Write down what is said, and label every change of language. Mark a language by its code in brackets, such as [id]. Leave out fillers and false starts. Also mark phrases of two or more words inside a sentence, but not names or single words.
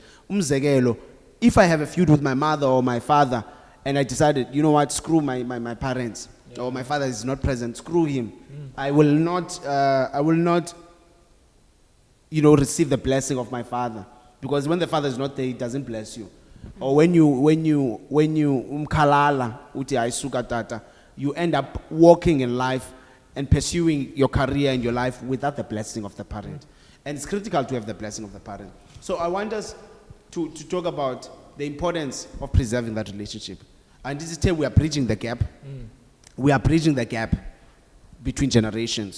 [en] If I have a feud with my mother or my father, and I decided, you know what, screw my parents, or my father is not present, screw him. I will not, receive the blessing of my father. Because when the father is not there, he doesn't bless you. Or when you umkalala uti aisuka tata, you end up walking in life and pursuing your career and your life without the blessing of the parent. And it's critical to have the blessing of the parent. So I want us to talk about the importance of preserving that relationship. And this is time we are bridging the gap. We are bridging the gap between generations.